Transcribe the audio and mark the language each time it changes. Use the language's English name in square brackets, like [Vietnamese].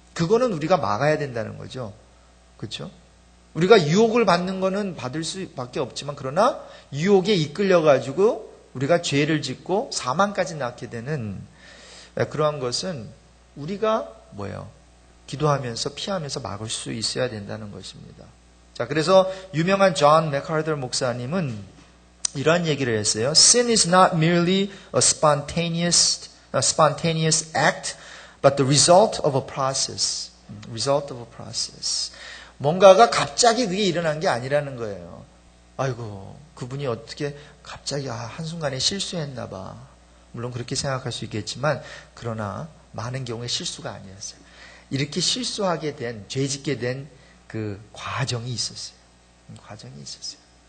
[Korean] 그거는 우리가 막아야 된다는 거죠. 그렇죠? 우리가 유혹을 받는 거는 받을 수밖에 없지만, 그러나 유혹에 이끌려가지고 우리가 죄를 짓고 사망까지 낳게 되는 그러한 것은 우리가 기도하면서 피하면서 막을 수 있어야 된다는 것입니다. 자, 그래서 유명한 존 맥카더 목사님은 이런 얘기를 했어요. [English] Sin is not merely a spontaneous act, but the result of a process. Result of a process. [Korean] 뭔가가 갑자기 그게 일어난 게 아니라는 거예요. 아이고, 그분이 어떻게 갑자기 한순간에 실수했나 봐. 물론 그렇게 생각할 수 있겠지만, 그러나 많은 경우에 실수가 아니었어요. 이렇게 실수하게 된, 죄짓게 된 그 과정이 있었어요. 과정이 있었어요.